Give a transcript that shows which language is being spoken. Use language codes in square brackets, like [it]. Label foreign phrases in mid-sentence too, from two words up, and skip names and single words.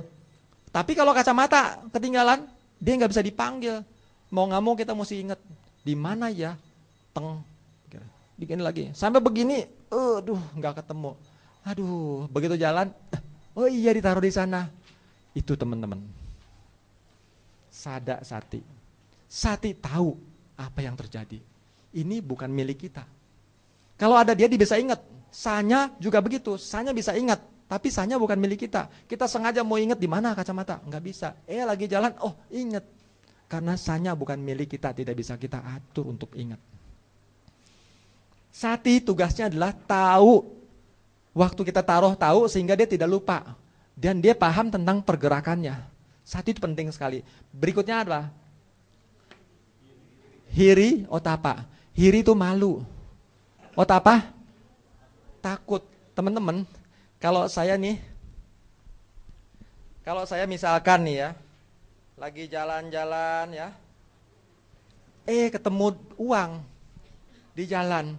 [id] Tapi kalau kacamata ketinggalan, dia nggak bisa dipanggil. Mau nggak mau kita mesti ingat di mana ya? Bikin lagi sampai begini, aduh nggak ketemu, aduh begitu jalan, oh iya ditaruh di sana. Itu teman-teman, [pi] sada sati. [id] Sati tahu apa yang terjadi. Ini bukan milik kita. Kalau ada dia bisa ingat. Sanya juga begitu, sanya bisa ingat, tapi sanya bukan milik kita. Kita sengaja mau ingat di mana kacamata, nggak bisa. Lagi jalan, oh ingat. Karena sanya bukan milik kita, tidak bisa kita atur untuk ingat. Sati tugasnya adalah tahu. Waktu kita taruh tahu sehingga dia tidak lupa. Dan dia paham tentang pergerakannya. Sati itu penting sekali. Berikutnya adalah [pi] hiri otapa. [id] Hiri itu malu. Otapa? Takut. Teman-teman, kalau saya misalkan nih ya, lagi jalan-jalan ya, ketemu uang di jalan.